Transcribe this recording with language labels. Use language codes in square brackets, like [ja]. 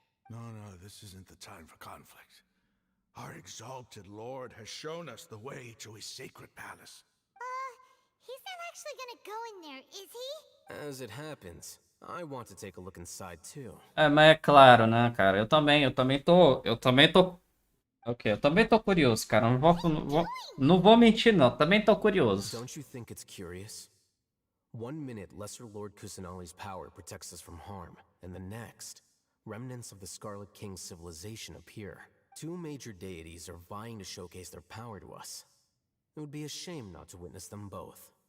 [en] No, this isn't the time for conflict. Our exalted lord has shown us the way to his sacred palace. He's not actually gonna go in there, is he? As it happens, I want to take a look inside too. [pt] Mas é claro, né, cara? Eu também tô... Ok, eu também tô curioso, cara. Não vou mentir, não. Também tô curioso. [en] Don't you think it's curious? One minute, Lesser Lord Kusanali's power protects us from harm, and the next, remnants of the Scarlet King's civilization appear. Two major deities are vying to showcase their power to us. It would be a shame not to witness them both.